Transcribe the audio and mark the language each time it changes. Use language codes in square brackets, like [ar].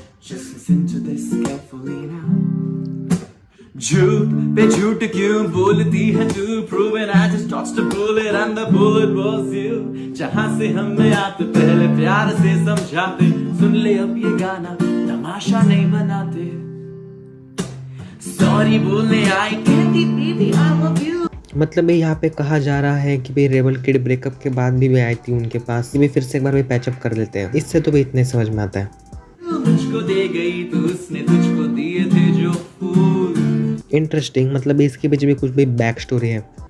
[en] Just listen to this carefully now. [hi] झूठ पे झूठ क्यों बोलती है तू? [en] Proven I just dodged a bullet and the bullet was you. [hi] जहाँ से हमें आते पहले प्यार से समझाते, सुन ले अब ये गाना तमाशा नहीं बनाते। [en] Sorry [hi] बोलने आई कहती [en] baby I love you. [hi] मतलब यहाँ पे कहा जा रहा है कि भाई रेबल किड ब्रेकअप के बाद भी आई थी उनके पास, कि फिर से एक बार भी पैचअप कर लेते हैं। इससे तो भी इतने समझ में आता है। मुझको दे गई तो उसने तुझको दिए थे जो फूल। इंटरेस्टिंग, मतलब इसके पीछे भी कुछ भी बैक स्टोरी है।